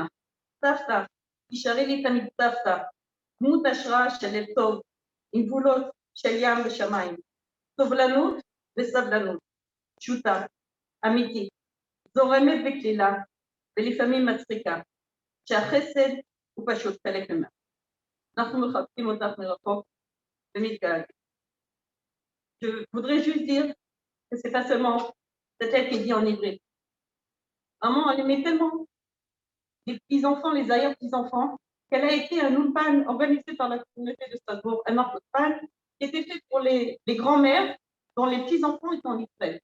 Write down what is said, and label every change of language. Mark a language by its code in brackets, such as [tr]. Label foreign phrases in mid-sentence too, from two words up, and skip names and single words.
[he] סבתא, תשארי לי תמיד סבתא, דמות השראה של לב טוב, עם גבולות של ים ושמיים, סובלנות וסבלנות, פשוטה, אמיתית, זורמת בקלילה ולפעמים מצחיקה, שהחסד הוא פשוט חלק ממנה. אנחנו מחבקים אותך מרחוק ומתגעגעים. [fr] Je voudrais juste dire que c'est pas seulement cette lettre qui est dit en hébreu. Maman, elle aimait tellement les petits-enfants, les arrière-petits-enfants, qu'elle a été un ulpan organisé par la communauté de Strasbourg, un ulpan qui était fait pour les grands-mères dont les petits-enfants étaient en Israël.